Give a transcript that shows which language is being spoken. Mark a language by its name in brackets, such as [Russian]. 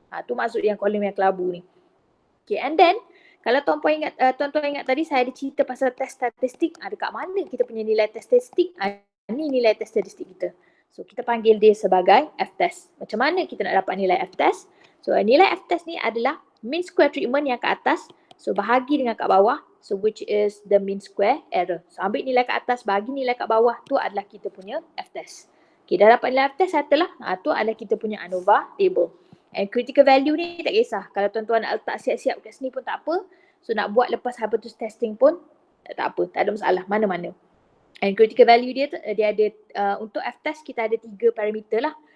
[Malay] Tu maksud yang kolom yang kelabu ni. Okay, and then kalau tuan-tuan ingat tadi saya ada cerita pasal test statistik. Dekat mana kita punya nilai test statistik? Ni nilai test statistik kita. So kita panggil dia sebagai F-test. Macam mana kita nak dapat nilai F-test? So nilai F-test ni adalah mean square treatment yang kat atas. So bahagi dengan kat bawah. [English] So which is the mean square error. [Malay] So ambil nilai kat atas, bahagi nilai kat bawah. Tu adalah kita punya F-test. Okay, dah dapat nilai F-test setelah. Tu adalah kita punya ANOVA table. And critical value ni tak kisah. Kalau tuan-tuan nak letak siap-siap kat sini pun tak apa. So nak buat lepas hypothesis testing pun tak apa. Tak ada masalah. Mana-mana. And critical value dia ada untuk F-test kita ada 3 parameter lah.